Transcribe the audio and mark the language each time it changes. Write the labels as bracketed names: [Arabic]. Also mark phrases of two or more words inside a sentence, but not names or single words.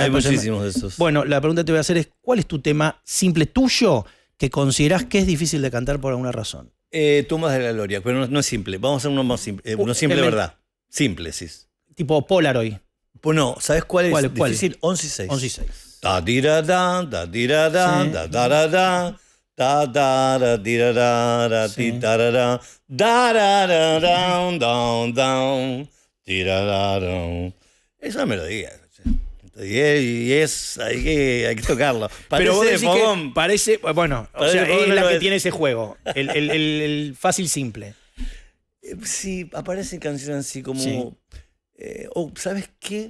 [Spanish] Hay muchísimos de esos. Bueno, la pregunta que te voy a hacer es, ¿cuál es tu tema simple tuyo que considerás que es difícil de cantar por alguna razón? Tumbas de la Gloria, pero no es simple. Vamos a hacer uno más simple. Uno simple de verdad. Simple, sí. Tipo Polaroid. Pues no, ¿sabes cuál es difícil? 11 y 6. 11 y 6. Da tira da, da tira da, da da da da, da da da tira da, da ti da da da down down down, tira da down. Es una melodía. Y hay que tocarlo. Pero vos decís fogón. Que parece, bueno, o sea, es la que tiene ese juego, el fácil simple. Sí, aparecen canciones así como... ¿sabes qué?